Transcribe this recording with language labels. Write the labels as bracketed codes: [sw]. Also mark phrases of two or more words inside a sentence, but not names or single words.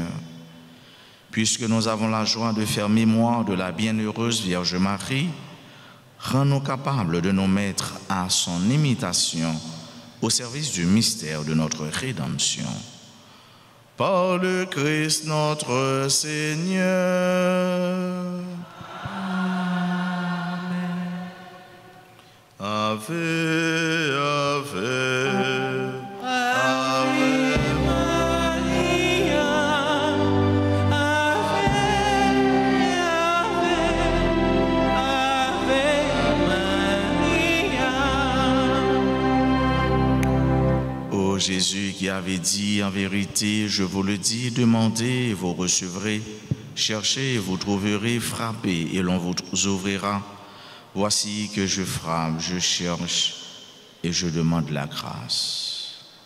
[fr] Puisque nous avons la joie de faire mémoire de la bienheureuse Vierge Marie, rends-nous capables de nous mettre à son imitation au service du mystère de notre rédemption. Par le Christ notre Seigneur. Amen. [la] Ave, Ave, Ave Maria, Ave, Ave, Ave Maria. [fr] Ô Jésus qui avait dit en vérité, je vous le dis, demandez et vous recevrez, cherchez et vous trouverez, frappez et l'on vous ouvrira. Voici que je frappe, je cherche et je demande la grâce.